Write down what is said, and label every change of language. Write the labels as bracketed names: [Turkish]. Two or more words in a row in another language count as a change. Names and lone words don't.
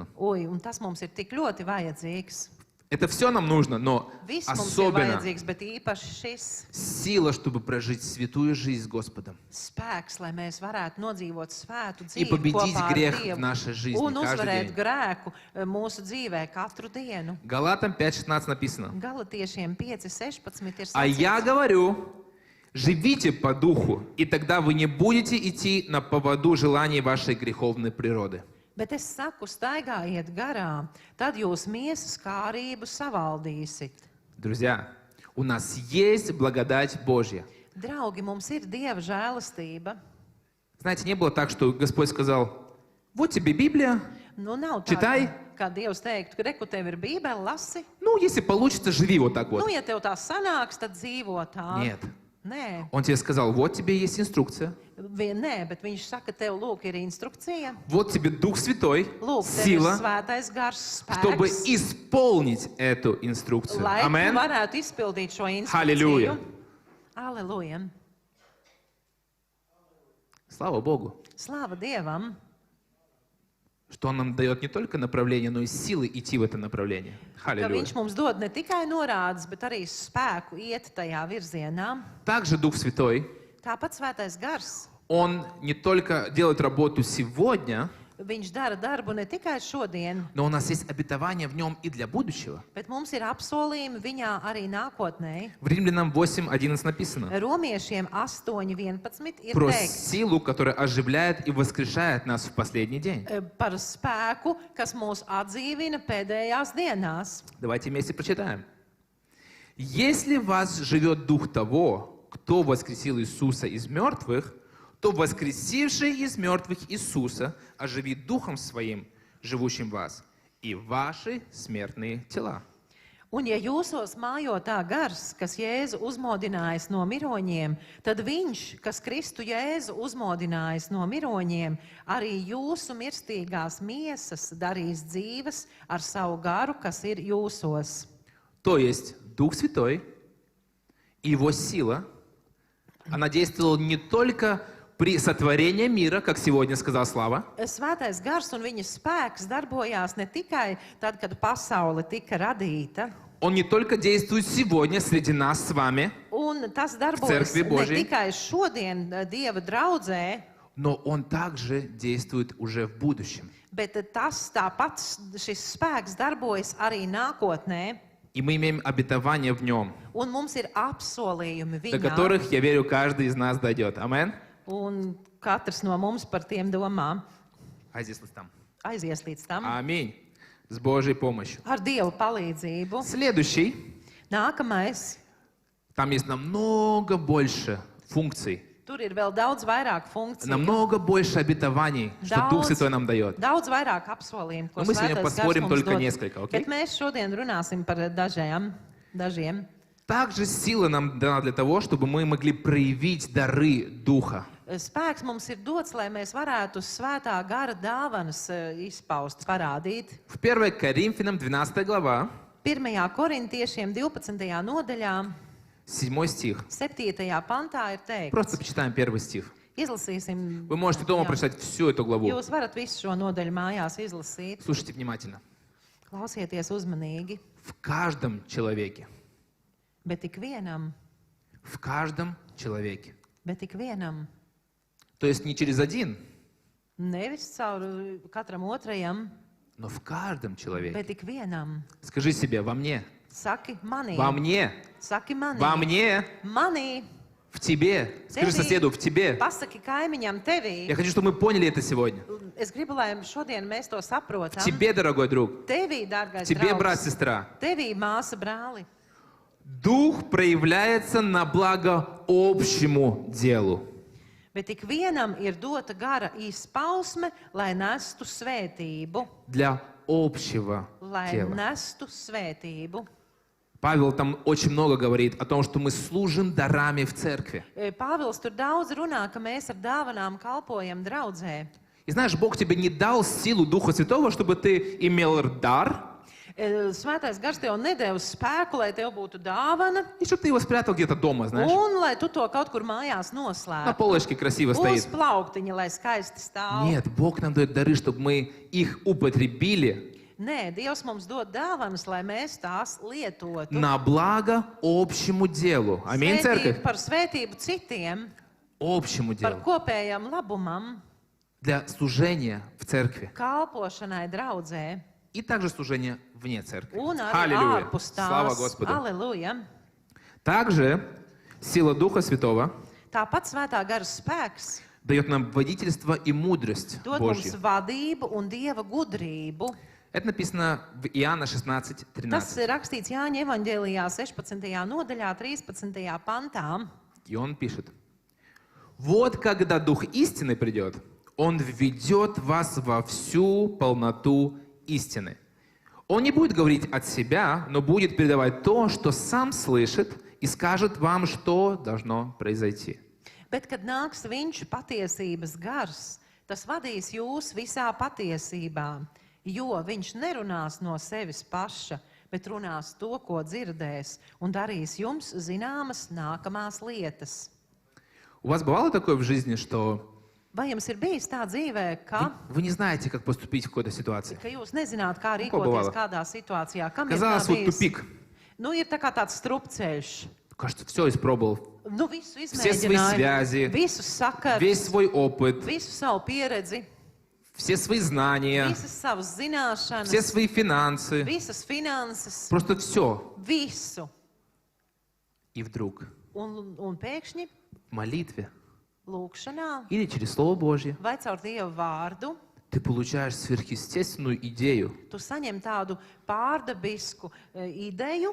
[Latvian] Oi, un tas mums ir tik ļoti vajadzīgs. [Russian] Это все нам нужно, но [Latvian] Viss mums ir [Russian] особенно [Latvian] vajadzīgs, bet īpaši šis [Russian] сила, чтобы прожить святую жизнь с Господом [Latvian] spēks, lai mēs varētu nodzīvot svētu [Russian] и [Latvian] dzīvi [Russian] победить [Latvian] kopā ar [Russian] грех в [Latvian] Dievu [Russian] нашей жизни [Latvian] un [Russian] каждый [Latvian] uzvarēt [Russian] день. [Latvian] grēku mūsu dzīvē katru dienu. [Russian] Галатам 5:16 написано: [Latvian] Galatiešiem 5.16 ir [Russian] «А я [Latvian] sacīts. [Russian] говорю, живите по духу, и тогда вы не будете идти на поводу желаний вашей греховной природы». [Latvian] Bet es saku, staigājiet garām, tad jūs miesas kārību savaldīsit. [Russian] Друзья, у нас есть благодать Божья. [Latvian] Draugi, mums ir Dieva žēlastība. [Russian] Знаете, не было так, что Господь сказал: вот тебе Библия, [Latvian] Nu, nav tā, Čitai. kā Dievs teiktu, ka reku tev ir bībele, lasi. [Russian] ну, если получится, живи вот так [Latvian] Nu, [Russian] вот. [Latvian] ja tev tā sanāks, tad dzīvo tā. [Russian] Нет. [Latvian] Nē, [Russian] Он тебе сказал: вот тебе есть инструкция, [Latvian] nē, bet viņš saka, tev lūk ir instrukcija. [Russian] вот тебе Дух Святой, [Latvian] Lūk, tev ir [Russian] сила, [Latvian] svētais gars [Russian] чтобы [Latvian] spēks, [Russian] исполнить эту инструкцию. [Latvian] lai tu [Russian] Амен. [Latvian] varētu izpildīt šo instrukciju. Halleluja. Aleluja. [Russian] Слава Богу, [Latvian] Slāva Dievam, [Russian] что Он нам дает не только направление, но и силы идти в это направление. [Latvian] ka [Russian] Аллилуйя. [Latvian] viņš mums dod ne tikai norādes, bet arī spēku iet tajā virzienā. [Russian] Также Дух Святой, [Latvian] Tāpat svētais gars, [Russian] Он не только делает работу сегодня, [Latvian] viņš dara darbu ne tikai šodien, [Russian] но у нас есть обетование в Нем и для будущего. [Latvian] bet mums ir apsolījumi viņā arī nākotnē. [Russian] В Римлянам 8:11 написано: [Latvian] Romiešiem 8.11 ir [Russian] про [Latvian] teikts [Russian] силу, которая оживляет и воскрешает нас в последний день. [Latvian] par spēku, kas mūs atdzīvina pēdējās dienās. [Russian] Давайте вместе прочитаем. Если в вас живет Дух того, кто воскресил Иисуса из мертвых, то воскресивший из мертвых Иисуса оживит Духом Своим, живущим в вас, и ваши смертные тела. [Latvian] Un ja jūsos mājo tā gars, kas Jēzu uzmodinājis no miroņiem, tad viņš, kas Kristu Jēzu uzmodinājis no miroņiem, arī jūsu mirstīgās miesas darīs dzīves ar savu garu, kas ir jūsos. [Russian] То есть Дух Святой и Его сила, она действовала не только при сотворении мира, как сегодня сказал Слава, [Latvian] Svētais gars un viņa spēks darbojās ne tikai tad, kad pasaule tika radīta, [Russian] Он не только действует сегодня среди нас с вами, [Latvian] un tas darbojas [Russian] Cerkvi [Latvian] ne [Russian] Božijai. [Latvian] tikai šodien Dieva draudzē, [Russian] но Он также действует уже в будущем. [Latvian] bet tas tāpat šis spēks darbojas arī nākotnē. [Russian] И И мы имеем обетование в Нем, [Latvian] Un mums ir apsolījumi [Russian] до [Latvian] viņā. [Russian] которых, я верю, каждый из нас дойдет. Амен? [Latvian] Un katrs no mums par tiem domā. [Russian] А здесь вот там. [Latvian] Aizies līdz tam. [Russian] Аминь. С Божьей помощью. [Latvian] Ar Dievu palīdzību. [Russian] Следующий. [Latvian] Nākamais. [Russian] Там есть намного больше функций, [Latvian] Tur ir vēl daudz vairāk funkciju. [Russian] намного больше обетований, что Дух Святой нам дает. [Latvian] Daudz vairāk apsolījumu, ko [Russian] Но мы сегодня [Latvian] Svētais Gars [Russian] поспорим [Latvian] mums [Russian] только [Latvian] dod. [Russian] несколько, окей? [Latvian] Bet mēs šodien runāsim par dažiem. [Russian] Также сила нам дана для того, чтобы мы могли проявить дары Духа. [Latvian] Spēks mums ir dots, lai mēs varētu svētā gara dāvanas izpaust, parādīt. [Russian] В 1 Коринфянам 12 глава, [Latvian] 1. korintiešiem 12. nodaļā, [Russian] 7 стих. [Latvian] 7. pantā ir teikts. [Russian] Просто почитаем первый стих. [Latvian] Izlasīsim. [Russian] Вы можете дома [Latvian] Jā. [Russian] прочитать всю эту главу. [Latvian] Jūs varat visu šo nodaļu mājās izlasīt. [Russian] Слушайте внимательно. [Latvian] Klausieties uzmanīgi. [Russian] В каждом человеке, [Latvian] Bet tik vienam, [Russian] в каждом человеке. То есть не через один, [Latvian] nevis caur katram otrajam, [Russian] но в каждом человеке. [Latvian] bet tik vienam. [Russian] Скажи себе, во мне, [Latvian] Saki manī. [Russian] во мне, [Latvian] Saki manī. [Russian] во мне, [Latvian] Manī. [Russian] в тебе. Скажи [Latvian] Tevi. [Russian] соседу, в тебе. [Latvian] Pasaki kaimiņam tevī. [Russian] Я хочу, чтобы мы поняли это сегодня. [Latvian] Es gribu, lai šodien mēs to [Russian] В [Latvian] saprotam. [Russian] тебе, дорогой друг. [Latvian] Tevī, dārgais [Russian] В тебе, [Latvian] draugs. [Russian] брат, сестра. [Latvian] Tevī, māsa, brāli. [Russian] Дух проявляется на благо общему делу. [Latvian] Bet tik vienam ir dota gara izpausme, lai nestu svētību. [Russian] Для общего [Latvian] Lai [Russian] дела. [Latvian] nestu svētību. [Russian] Павел там очень много говорит о том, что мы служим дарами в церкви. [Latvian] Pāvils tur daudz runā, ka mēs ar dāvanām kalpojam draudzē. [Russian] И знаешь, Бог тебе не дал силу Духа Святого, чтобы ты имел дар, [Latvian] Svētais gars tev nedēļ spēku, lai tev būtu dāvana, [Russian] и чтобы ты его спрятал где-то дома, знаешь. [Latvian] un lai tu to kaut kur mājās [Russian] На [Latvian] noslēptu. [Russian] полочке красиво [Latvian] Uz [Russian] стоит. [Latvian] plauktiņa, lai skaisti stāv. [Russian] Нет, Бог нам дает дары, чтобы мы их употребили [Latvian] Nē, Dievs mums dod dāvanas, lai mēs tās lietotu. [Russian] на благо общему делу. Аминь, церковь. [Latvian] Par svētību citiem, [Russian] Общему [Latvian] par [Russian] делу. [Latvian] kopējam labumam, [Russian] Для служения в церкви. [Latvian] kalpošanai draudzē [Russian] И также служения вне церкви. [Latvian] un arī [Russian] Аллилуйя. [Latvian] ārpus [Russian] Слава [Latvian] tās. [Russian] Господу. [Latvian] Aleluja! [Russian] Также сила Духа Святого [Latvian] Tāpat svētā gara spēks [Russian] дает нам водительство и мудрость [Latvian] dod mums [Russian] Божью. [Latvian] vadību un Dieva gudrību. [Russian] Это написано в Иоанна [Latvian] Tas [Russian] 16:13. [Latvian] ir rakstīts Jāņa evaņģēlijā 16. nodaļā, 13. pantā. [Russian] И он пишет: «Вот когда Дух истины придет, Он введет вас во всю полноту истины. Он не будет говорить от себя, но будет передавать то, что сам слышит, и скажет вам, что должно произойти». [Latvian] Bet, kad nāks viņš patiesības gars, tas vadīs jūs visā patiesībā, jo viņš nerunās no sevis paša, bet runās to, ko dzirdēs, un darīs jums zināmas nākamās lietas. [Russian] У вас бывало такое в жизни, что [Latvian] Vai jums ir bijis tā dzīvē, [Russian] вы не знаете, как поступить в какой-то ситуации? [Latvian] ka jūs nezināt, kā Ko rīkoties [Russian] bavāla? [Latvian] kādā situācijā? Kam ir tā [Russian] Казалось, вот [Latvian] bijis? [Russian] тупик. [Latvian] Nu, ir tā kā tāds strupceļš. [Russian] Кажется, все испробовал. [Latvian] Nu, visu [Russian] Все свои [Latvian] izmēģināju, [Russian] связи, [Latvian] visus sakarus, [Russian] весь свой опыт, [Latvian] visu savu pieredzi, [Russian] все свои знания, [Latvian] visas savas zināšanas, [Russian] все свои финансы. [Latvian] visas finanses, [Russian] Просто все. [Latvian] visu. [Russian] И вдруг [Latvian] Un pēkšņi [Russian] в молитве [Latvian] lūkšanā [Russian] или через Слово Божье [Latvian] vai caur Dieva vārdu [Russian] ты получаешь сверхъестественную идею. [Latvian] tu saņem tādu pārdabisku ideju,